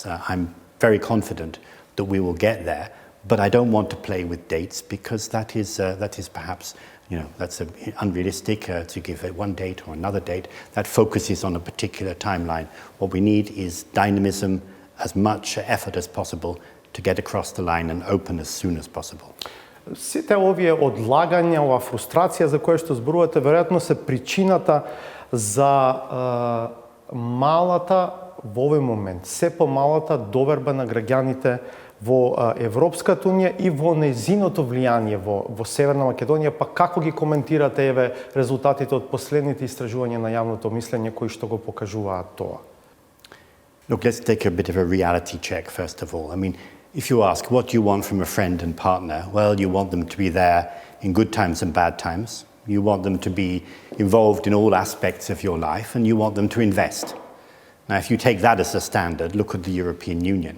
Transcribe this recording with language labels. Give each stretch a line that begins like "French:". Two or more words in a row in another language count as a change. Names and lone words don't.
English: I'm very confident that we will get there, but I don't want to play with dates because that is perhaps, that's unrealistic to give it one date or another date. That focuses on a particular timeline. What we need is dynamism, as much effort as possible to get across the line and open as soon as possible.
Macedonian: Сите овие одлагања, ова фрустрација за која што зборувате, веројатно се причината за малата во овој момент, се помалата доверба на граѓаните во Европската Унија и во нејзиното влијание во Северна Македонија, па како ги коментирате еве резултатите од последните истражувања на јавното мислење кои што го покажуваат тоа?
English: Look, let's take a bit of a reality check first of all. I mean, if you ask what you want from a friend and partner, well, you want them to be there in good times and bad times. You want them to be involved in all aspects of your life, and you want them to invest. Now, if you take that as a standard, look at the European Union.